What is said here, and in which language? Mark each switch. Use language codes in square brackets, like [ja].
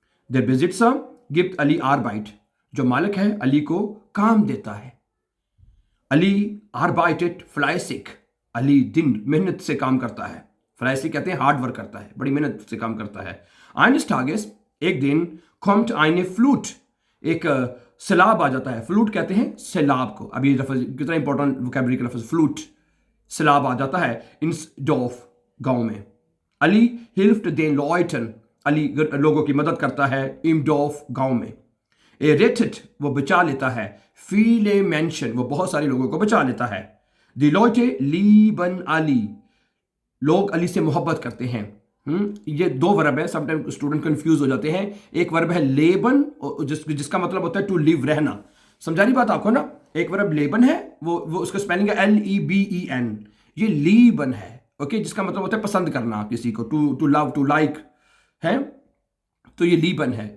[de] der Besitzer gibt Ali Arbeit। [hi] जो मालिक है अली को काम देता है। [de] अली arbeitet fleißig। [hi] अली दिन मेहनत से काम करता है। fleißig कहते हैं हार्ड वर्क करता है, बड़ी मेहनत से काम करता है। [de] eines Tages, [hi] एक दिन, [de] kommt eine Flut। [hi] एक सैलाब आ जाता है। फ्लूट कहते हैं सैलाब को। अभी लफ्ज़ कितना इंपॉर्टेंट वोकैबुलरी का लफ्ज़ फ्लूट। सैलाब आ जाता है [de] ins Dorf, [hi] गांव में। [de] अली hilft den Leuten। [hi] Ali लोगों की मदद करता है [de] im Dorf, [hi] गांव में। rettet, वो बचा लेता है। [de] viele Menschen, [hi] वो बहुत सारे लोगों को बचा लेता है। [de] die Leute lieben अली। [hi] लोग अली से मोहब्बत करते हैं। ये 2 वर्ब है, समटाइम स्टूडेंट कंफ्यूज हो जाते हैं। एक वर्ब है लेबन, जिसका मतलब होता है टू लिव, रहना। समझा रही बात आपको ना? एक वर्ब लेबन है, वो उसका स्पेलिंग है LEBEN। ये लीबन है, ओके, जिसका मतलब होता है पसंद करना किसी को, टू लव, टू लाइक है। तो ये लीबन है।